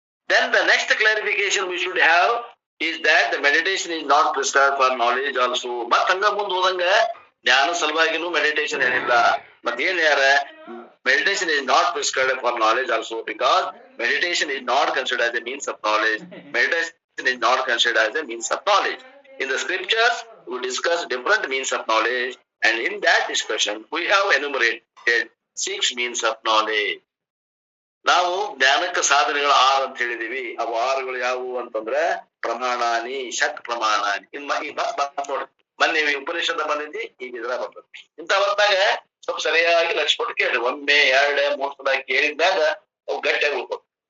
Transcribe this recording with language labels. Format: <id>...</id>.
<en>Then the next clarification we should have is that the meditation is not prescribed for knowledge also.</en> <kn>ಮತ್ ಹಂಗ ಮುಂದ್ ಹೋದಂಗ ಜ್ಞಾನ ಸಲುವಾಗಿನೂ meditation ಏನಿಲ್ಲ. ಮತ್ ಏನ್ ಯಾರ</kn> <en>meditation is not prescribed for knowledge also, because meditation is not considered as a means of knowledge. Meditation is not considered as a means of knowledge. In the scriptures we discuss different means of knowledge, and in that discussion we have enumerated 6 means of knowledge.</en> <kn>ನಾವು ಜ್ಞಾನಕ್ಕೆ ಸಾಧನೆಗಳು 6 ಅಂತ ಹೇಳಿದೀವಿ. ಅವು 6ಗಳು ಯಾವುವು ಅಂತಂದ್ರೆ ಪ್ರಮಾಣಾನಿ, ಷಟ್ ಪ್ರಮಾಣಾನಿ. ನೋಡ್ರಿ, ಮೊನ್ನೆ ಉಪನಿಷದ ಬಂದೈತಿ, ಈಗ ಇದ್ರ ಬರ್ತದೆ. ಇಂಥ ಹೊತ್ತಾಗ ಸ್ವಲ್ಪ ಸರಿಯಾಗಿ ಲಕ್ಷ ಕೊಟ್ಟು ಕೇಳ್ರಿ. 1, 2, 3 ಸಲ ಕೇಳಿದ್ಮ್ಯಾಗ ಅವು ಗಟ್ಟಿಯಾಗಿ ಉಳ್ಕೋದು.</kn>